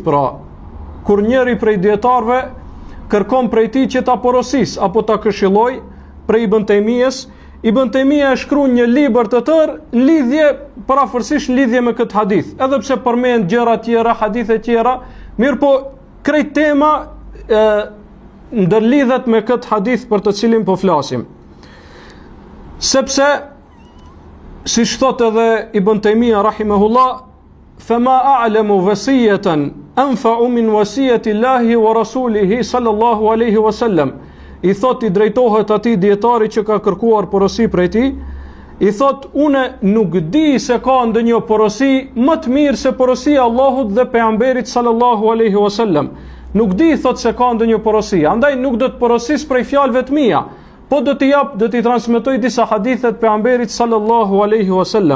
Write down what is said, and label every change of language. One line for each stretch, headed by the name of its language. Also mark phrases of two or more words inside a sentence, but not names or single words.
Albanian: Pra, kur njëri prej dietarëve kërkon prej tij që ta porosis apo ta këshilloj prej Ibn Taymiyes, Ibn Taymija e shkruan një libër të tërë në lidhje, parafërsisht në lidhje me këtë hadith, edhe pse përmend gjëra tjera, hadithe tjera, mirë po krejt tema ndërlidhet me këtë hadith për të cilin po flasim. Sepse, siç thot edhe Ibn Taymija rahimahullah,
Arabic: فما أعلم وصية أنفع من وصية الله ورسوله صلى الله عليه وسلم.
Albanian: I thot, i drejtohet atij dietari që ka kërkuar porosi prej tij, i thot, une nuk di se ka ndonjë porosi më të mirë se porosia e Allahut dhe pejgamberit
Arabic: صلى الله عليه وسلم.
Albanian: Nuk di, thot, se ka ndonjë porosi, andaj nuk do të porosis prej fjalëve të mia, po do t'i transmetoj disa hadithe të pejgamberit
Arabic: صلى الله عليه وسلم.